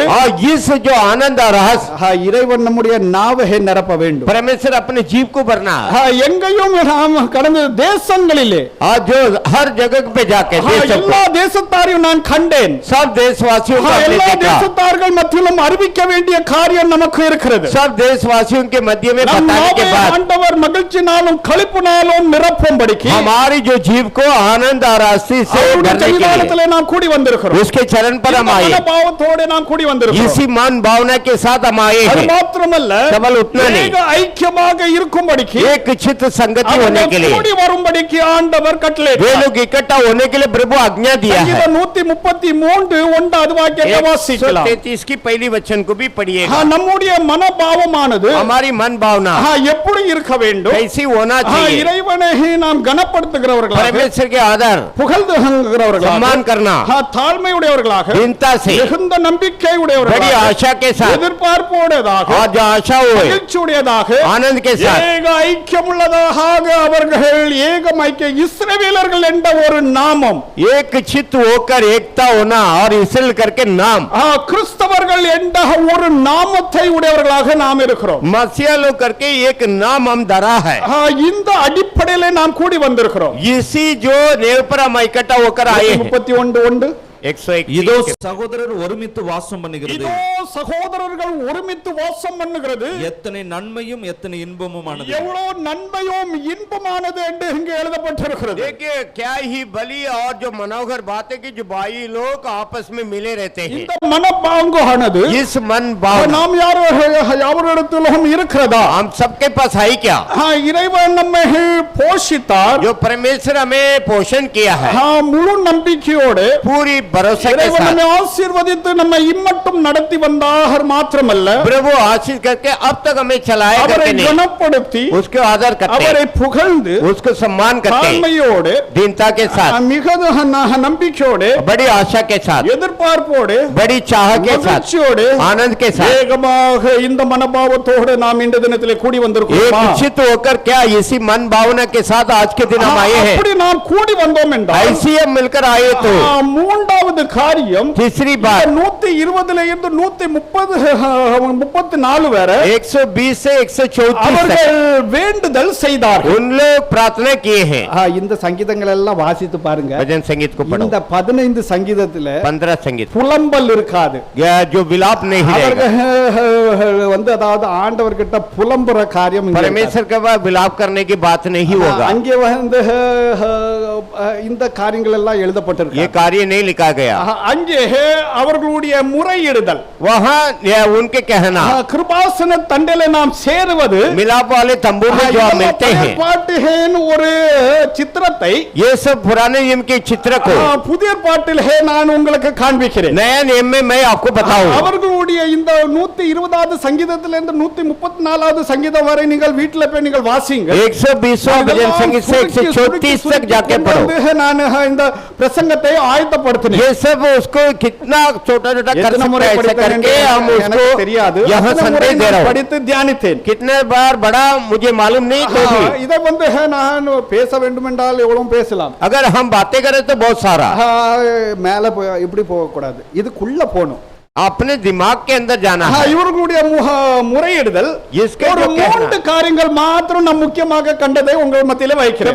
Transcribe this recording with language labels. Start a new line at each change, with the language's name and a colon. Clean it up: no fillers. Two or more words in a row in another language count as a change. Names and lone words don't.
Hindi: और इस जो आनंद और रहस
Tamil: இறைவன் நம்முடைய நாவை நிரப்ப வேண்டும்
Hindi: परमेश्वर अपने जीव को भरना
Tamil: எங்கேயும் நாம் கடந்த தேசங்களிலே
Hindi: आज जो हर जगह पे जाके देशों
Tamil: எல்லா
Hindi: को
Tamil: தேசத்தாரையும் நான் கண்டேன்
Hindi: सब देशवासियों को हमने
Tamil: எல்லா
Hindi: देखा
Tamil: தேசத்தார்கள் மத்தியிலும் அறிவிக்க வேண்டிய காரியம் நமக்கு இருக்கிறது
Hindi: सब देशवासियों के मध्य में
Tamil: நம்
Hindi: बताने के
Tamil: நாவை
Hindi: बाद
Tamil: ஆண்டவர் மகிழ்ச்சினாலும் களிப்பினாலும் நிரப்பும்படிக்கு
Hindi: हमारी जो जीव को आनंद और आशीष से
Tamil: அவருடைய
Hindi: भरने के लिए
Tamil: சன்னிதானத்திலே நாம் கூடி வந்திருக்கிறோம்
Hindi: उसके चरण पर हम आए
Tamil: மனோபாவத்தோடு நாம் கூடி வந்திருக்கிறோம்
Hindi: इसी मन भावना के साथ हम आए
Tamil: அது
Hindi: हैं
Tamil: மாத்திரமல்ல
Hindi: केवल उतना नहीं
Tamil: ஏக ஐக்கியமாக இருக்கும்படிக்கு
Hindi: एक चित्त संगति होने के लिए
Tamil: கூடி வரும்படிக்கு ஆண்டவர் கட்டளை
Hindi: वे लोग इकट्ठा होने के लिए प्रभु आज्ञा दिया है
Tamil: 133 ஒன்றாவது வாக்கியத்தை வாசிக்கலாம்
Hindi: 133 की पहली वचन को भी पढ़िएगा
Tamil: நம்முடைய மனோபாவமானது
Hindi: हमारी मन भावना
Tamil: எப்படி இருக்க வேண்டும்
Hindi: कैसी होना चाहिए
Tamil: இறைவனை நாம் கனப்படுத்துகிறவர்களாக
Hindi: परमेश्वर के आदर
Tamil: புகழ்ந்துகிறவர்களாக
Hindi: सम्मान करना
Tamil: தாழ்மையுடையவர்களாக
Hindi: चिंता से
Tamil: மிகுந்த நம்பிக்கை
Hindi: बड़ी
Tamil: உடையவர்களாக
Hindi: आशा के साथ
Tamil: எதிர்பார்ப்போடையதாக
Hindi: आज जो आशा हो
Tamil: மகிழ்ச்சியுடையதாக
Hindi: आनंद के साथ
Tamil: ஏக ஐக்கியமுள்ளதாக அவர்கள் ஏகம் ஐக்கிய இஸ்ரவேலர்கள் என்ற ஒரு நாமம்
Hindi: एक चित्त होकर एकता होना और इसराइल करके नाम
Tamil: கிறிஸ்தவர்கள் என்ற ஒரு நாமத்தை உடையவர்களாக நாம் இருக்கிறோம்
Hindi: मसीहा लोग करके एक नाम हम धरा है
Tamil: இந்த அடிப்படையில நாம் கூடி வந்திருக்கிறோம்
Hindi: इसी जो नेव पर हम इकट्ठा होकर आए हैं
Tamil: 31 101 இதோ சகோதரர் ஒருமித்து வாசம் பண்ணுகிறது இதோ சகோதரர்கள் ஒருமித்து வாசம் பண்ணுகிறது எத்தனை நன்மையும் எத்தனை இன்பமுமானது எவ்வளவு நன்மையும் இன்பமானது என்று இங்கே எழுதப்பட்டிருக்கிறது
Hindi: देखिए क्या ही बली और जो मनोहर बात है कि जो भाई लोग आपस में मिले रहते हैं
Tamil: இந்த மனப்பாங்கானது
Hindi: इस मन भाव
Tamil: நாம் யாவரிடத்திலும் இருக்கிறதா
Hindi: हम सबके पास है क्या
Tamil: இறைவன் நம்மை போஷித்தார்
Hindi: जो परमेश्वर हमें पोषण किया है
Tamil: முழு நம்பிக்கையோடு
Hindi: पूरी भरोसा के
Tamil: இறைவன்
Hindi: साथ
Tamil: நம்மை ஆசீர்வதித்து நம்மை இம்மட்டும் நடத்தி வந்தார் மாத்திரமல்ல
Hindi: प्रभु आशीष करके अब तक हमें चलाए
Tamil: அவரை
Hindi: करके नहीं
Tamil: கனப்படுத்தி
Hindi: उसको आदर करते
Tamil: அவரை புகழ்ந்து
Hindi: उसको सम्मान करते
Tamil: தாழ்மையோடு
Hindi: दीनता के साथ
Tamil: மிகுந்த நம்பிக்கையோடு
Hindi: बड़ी आशा के साथ
Tamil: எதிர்பார்ப்போடு
Hindi: बड़ी चाह के साथ
Tamil: மகிழ்ச்சியோடு
Hindi: आनंद के साथ
Tamil: வேகமாக இந்த மனோபாவத்தோடு நாம் இந்த தினத்திலே கூடி
Hindi: एक
Tamil: வந்திருக்கிறோம்
Hindi: निश्चित होकर क्या इसी मन भावना के साथ आज के दिन हम आए हैं
Tamil: அப்படி நாம் கூடி வந்தோம் என்றால்
Hindi: ऐसी हम मिलकर आए तो
Tamil: மூன்றாவது காரியம்
Hindi: तीसरी बात
Tamil: 120 இருந்து 134 வரை
Hindi: 120 से 134 तक
Tamil: அவர்கள் வேண்டுதல் செய்தார்கள்
Hindi: उन लोग प्रार्थना किए हैं
Tamil: இந்த சங்கீதங்கள் எல்லாம் வாசித்து பாருங்க
Hindi: भजन संगीत को पढ़ो
Tamil: இந்த 15 சங்கீதத்துல
Hindi: 15 संगीत
Tamil: புலம்பல் இருக்காது
Hindi: यह जो विलाप नहीं रहेगा
Tamil: அவர்கள் வந்து அதாவது ஆண்டவர்கிட்ட புலம்புற காரியம் இங்க இருக்காது.
Hindi: परमेश्वर के बाद विलाप करने की बात नहीं होगा
Tamil: அங்கே வந்து இந்த காரியங்கள் எல்லாம்
Hindi: ये
Tamil: எழுதப்பட்டிருக்கு
Hindi: कार्य नहीं लिखा गया
Tamil: அங்கே அவர்களுடைய முறையிடுதல்
Hindi: वहाँ यह उनके कहना
Tamil: கிருபாசன தண்டையில நாம் சேருவது
Hindi: मिलाप वाले तंबू में जो हम मिलते हैं
Tamil: பாட்டுகேன் ஒரு சித்திரத்தை
Hindi: ये सब पुराने नियम के चित्र को
Tamil: புதிய பாட்டில் நான் உங்களுக்கு காண்பிக்கிறேன்
Hindi: नया नियम में मैं आपको बताऊं
Tamil: அவர்களுடைய இந்த 120வது சங்கீதத்திலிருந்து 134வது சங்கீதம் வரை நீங்கள் வீட்டில் போய் நீங்கள் வாசிங்க
Hindi: 120वां भजन संगीत से 134 तक जाके पढ़ो
Tamil: நான் இந்த பிரசங்கத்தை ஆயத்தப்படுத்தினேன்
Hindi: ये सब उसको कितना छोटा छोटा कर
Tamil: எத்தனை
Hindi: सकते
Tamil: முறை
Hindi: हैं ऐसा
Tamil: படித்தேன்
Hindi: करके हम
Tamil: எனக்கு
Hindi: उसको
Tamil: தெரியாது
Hindi: यहाँ
Tamil: எத்தனை முறை
Hindi: संदेश दे रहा
Tamil: நான்
Hindi: हूँ
Tamil: படித்து தியானித்தேன்
Hindi: कितने बार बड़ा मुझे मालूम नहीं तो भी
Tamil: இதை வந்து நான் பேச வேண்டும் என்றால் எவ்வளவு பேசலாம்
Hindi: अगर हम बातें करें तो बहुत सारा
Tamil: மேல இப்படி போக கூடாது இதுக்குள்ள போணும்
Hindi: अपने दिमाग के अंदर जाना है
Tamil: இவர்களுடைய முறையிடுதல்
Hindi: इसके
Tamil: ஒரு
Hindi: जो कहना
Tamil: 3 காரியங்கள் மாத்திரம் நாம் முக்கியமாக கண்டதை உங்கள் மத்தியிலே வைக்கிறேன்.